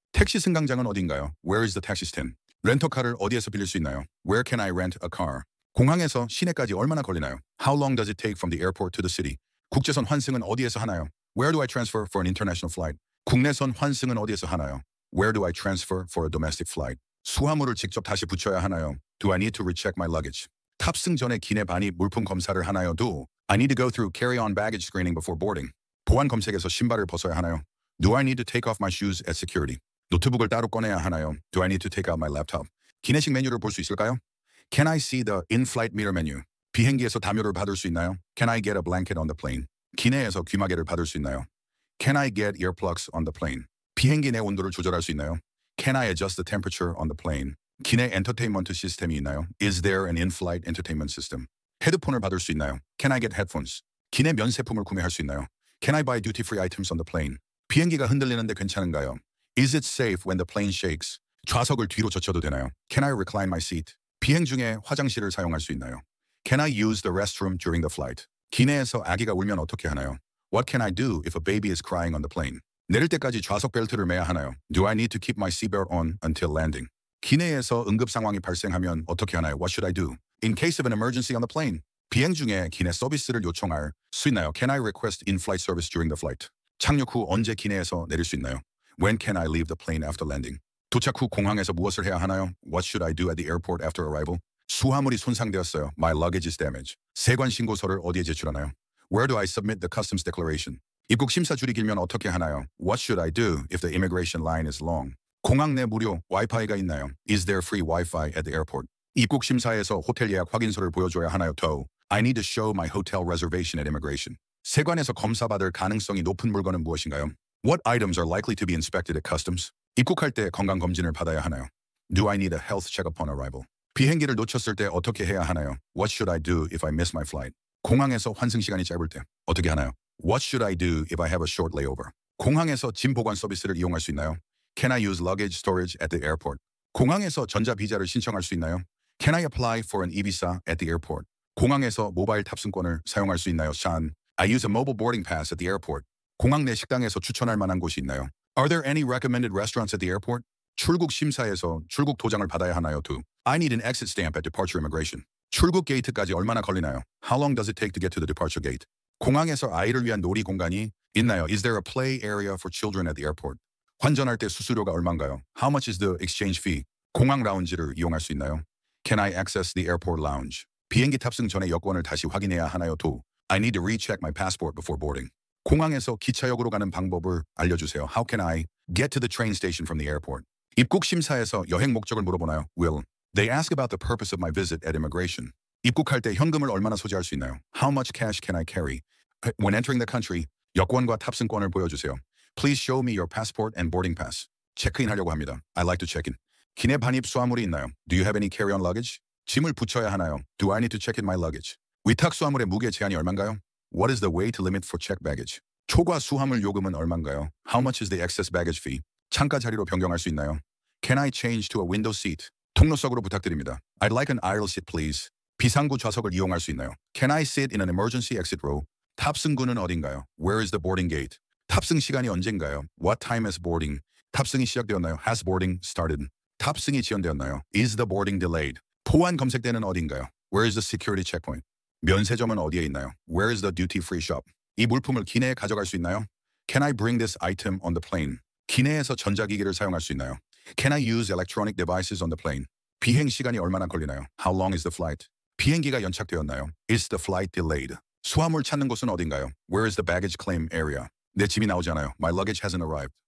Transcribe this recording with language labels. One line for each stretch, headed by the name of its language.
Korean: 택시 승강장은 어딘가요?
English: Where is the taxi stand?
Korean: 렌터카를 어디에서 빌릴 수 있나요?
English: Where can I rent a car?
Korean: 공항에서 시내까지 얼마나 걸리나요?
English: How long does it take from the airport to the city?
Korean: 국제선 환승은 어디에서 하나요?
English: Where do I transfer for an international flight?
Korean: 국내선 환승은 어디에서 하나요?
English: Where do I transfer for a domestic flight?
Korean: 수화물을 직접 다시 붙여야 하나요?
English: Do I need to recheck my luggage?
Korean: 탑승 전에 기내 반입 물품 검사를 하나요?
English: Do I need to go through carry-on baggage screening before boarding?
Korean: 보안 검색에서 신발을 벗어야 하나요?
English: Do I need to take off my shoes at security?
Korean: 노트북을 따로 꺼내야 하나요?
English: Do I need to take out my laptop?
Korean: 기내식 메뉴를 볼 수 있을까요?
English: Can I see the in-flight meal menu?
Korean: 비행기에서 담요를 받을 수 있나요?
English: Can I get a blanket on the plane?
Korean: 기내에서 귀마개를 받을 수 있나요?
English: Can I get earplugs on the plane?
Korean: 비행기 내 온도를 조절할 수 있나요?
English: Can I adjust the temperature on the plane?
Korean: 기내 엔터테인먼트 시스템이 있나요?
English: Is there an in-flight entertainment system?
Korean: 헤드폰을 받을 수 있나요?
English: Can I get headphones?
Korean: 기내 면세품을 구매할 수 있나요?
English: Can I buy duty-free items on the plane?
Korean: 비행기가 흔들리는데 괜찮은가요?
English: Is it safe when the plane shakes?
Korean: 좌석을 뒤로 젖혀도 되나요?
English: Can I recline my seat?
Korean: 비행 중에 화장실을 사용할 수 있나요?
English: Can I use the restroom during the flight?
Korean: 기내에서 아기가 울면 어떻게 하나요?
English: What can I do if a baby is crying on the plane?
Korean: 내릴 때까지 좌석 벨트를 매야 하나요?
English: Do I need to keep my seatbelt on until landing?
Korean: 기내에서 응급 상황이 발생하면 어떻게 하나요?
English: What should I do? In case of an emergency on the plane.
Korean: 비행 중에 기내 서비스를 요청할 수 있나요?
English: Can I request in-flight service during the flight?
Korean: 착륙 후 언제 기내에서 내릴 수 있나요?
English: When can I leave the plane after landing?
Korean: 도착 후 공항에서 무엇을 해야 하나요?
English: What should I do at the airport after arrival?
Korean: 수화물이 손상되었어요.
English: My luggage is damaged.
Korean: 세관 신고서를 어디에 제출하나요?
English: Where do I submit the customs declaration?
Korean: 입국 심사 줄이 길면 어떻게 하나요?
English: What should I do if the immigration line is long?
Korean: 공항 내 무료 와이파이가 있나요?
English: Is there free Wi-Fi at the airport?
Korean: 입국 심사에서 호텔 예약 확인서를 보여줘야 하나요?
English: Do I need to show my hotel reservation at immigration?
Korean: 세관에서 검사받을 가능성이 높은 물건은 무엇인가요?
English: What items are likely to be inspected at customs?
Korean: 입국할 때 건강검진을 받아야 하나요?
English: Do I need a health check upon arrival?
Korean: 비행기를 놓쳤을 때 어떻게 해야 하나요?
English: What should I do if I miss my flight?
Korean: 공항에서 환승 시간이 짧을 때 어떻게 하나요?
English: What should I do if I have a short layover?
Korean: 공항에서 짐 보관 서비스를 이용할 수 있나요?
English: Can I use luggage storage at the airport?
Korean: 공항에서 전자비자를 신청할 수 있나요?
English: Can I apply for an e-visa at the airport?
Korean: 공항에서 모바일 탑승권을 사용할 수 있나요?
English: Sean, I use a mobile boarding pass at the airport.
Korean: 공항 내 식당에서 추천할 만한 곳이 있나요?
English: Are there any recommended restaurants at the airport?
Korean: 출국 심사에서 출국 도장을 받아야 하나요?
English: Do I need an exit stamp at departure immigration?
Korean: 출국 게이트까지 얼마나 걸리나요?
English: How long does it take to get to the departure gate?
Korean: 공항에서 아이를 위한 놀이 공간이 있나요?
English: Is there a play area for children at the airport?
Korean: 환전할 때 수수료가 얼마인가요?
English: How much is the exchange fee?
Korean: 공항 라운지를 이용할 수 있나요?
English: Can I access the airport lounge?
Korean: 비행기 탑승 전에 여권을 다시 확인해야 하나요?
English: Do I need to recheck my passport before boarding?
Korean: 공항에서 기차역으로 가는 방법을 알려주세요.
English: How can I get to the train station from the airport?
Korean: 입국 심사에서 여행 목적을 물어보나요?
English: Will they ask about the purpose of my visit at immigration?
Korean: 입국할 때 현금을 얼마나 소지할 수 있나요?
English: How much cash can I carry? When entering the country,
Korean: 여권과 탑승권을 보여주세요.
English: Please show me your passport and boarding pass.
Korean: 체크인하려고 합니다.
English: I like to check in.
Korean: 기내 반입 수화물이 있나요?
English: Do you have any carry-on luggage?
Korean: 짐을 붙여야 하나요?
English: Do I need to check in my luggage?
Korean: 위탁 수화물의 무게 제한이 얼마인가요?
English: What is the weight limit for checked baggage?
Korean: 초과 수화물 요금은 얼마인가요?
English: How much is the excess baggage fee?
Korean: 창가 자리로 변경할 수 있나요?
English: Can I change to a window seat?
Korean: 통로석으로 부탁드립니다.
English: I'd like an aisle seat, please.
Korean: 비상구 좌석을 이용할 수 있나요?
English: Can I sit in an emergency exit row?
Korean: 탑승구는 어딘가요?
English: Where is the boarding gate?
Korean: 탑승 시간이 언젠가요?
English: What time is boarding?
Korean: 탑승이 시작되었나요?
English: Has boarding started?
Korean: 탑승이 지연되었나요?
English: Is the boarding delayed?
Korean: 포환 검색대는 어딘가요?
English: Where is the security checkpoint?
Korean: 면세점은 어디에 있나요?
English: Where is the duty-free shop?
Korean: 이 물품을 기내에 가져갈 수 있나요?
English: Can I bring this item on the plane?
Korean: 기내에서 전자기기를 사용할 수 있나요?
English: Can I use electronic devices on the plane?
Korean: 비행 시간이 얼마나 걸리나요?
English: How long is the flight?
Korean: 비행기가 연착되었나요?
English: Is the flight delayed?
Korean: 수화물 찾는 곳은 어딘가요?
English: Where is the baggage claim area?
Korean: 내 짐이 나오지 않아요.
English: My luggage hasn't arrived.